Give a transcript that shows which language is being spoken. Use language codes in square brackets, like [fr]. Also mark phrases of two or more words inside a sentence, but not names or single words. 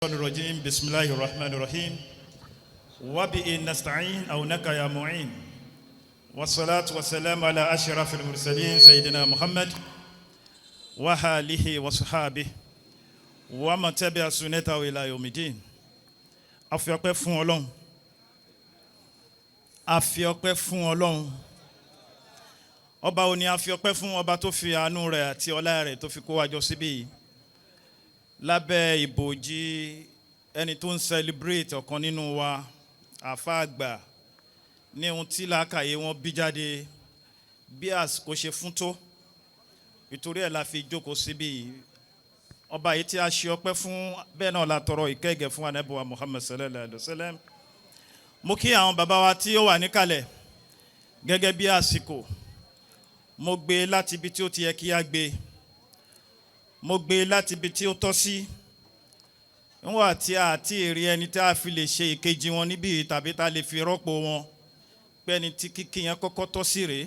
[ar] الرجيم بسم الله الرحمن الرحيم وبه نستعين أونك يا معين والصلاة والسلام على أشرف المرسلين سيدنا محمد وآله وصحابه ومن تبع سنته إلى يوم الدين. [yo] Afi ọpẹ́ fún Ọlọ́run, afi ọpẹ́ fún Ọlọ́run. Ọba òní afi ọpẹ́ fún ọba tó fi àánú rẹ̀ àti ọlá rẹ̀ tó fi kó wa jọ síbí lábẹ́ ìbòjì ẹni tó ń celebrate ọ̀kan nínú wa àfáà àgbà ní ohun tí làákàyè wọn bí jáde bí àsìkò ṣe fún tó ìtorí ẹ̀ la fi jókòó síbí. Ọba yìí tí a ṣe ọpẹ́ fún bẹ́ẹ̀ náà la tọrọ ìkẹ́gẹ́ fún Ànábì wa Muhammad [ar] صلى الله عليه وسلم. [yo] Mo kí àwọn bàbá wa tí ó wà níkàlẹ̀ gẹ́gẹ́ bí àsìkò. Mo gbé láti ibi tí ó ti yẹ kí a gbé. Mo gbé láti ibi tí ó tọ́ sí. Níwọ̀n tí a ti rí ẹni tí a fi lè ṣe ìkejì wọn níbí tàbí tá lè fi rọ́pò wọn pé ẹni tí kíkí yẹn kọ́kọ́ tọ́ sí rèé.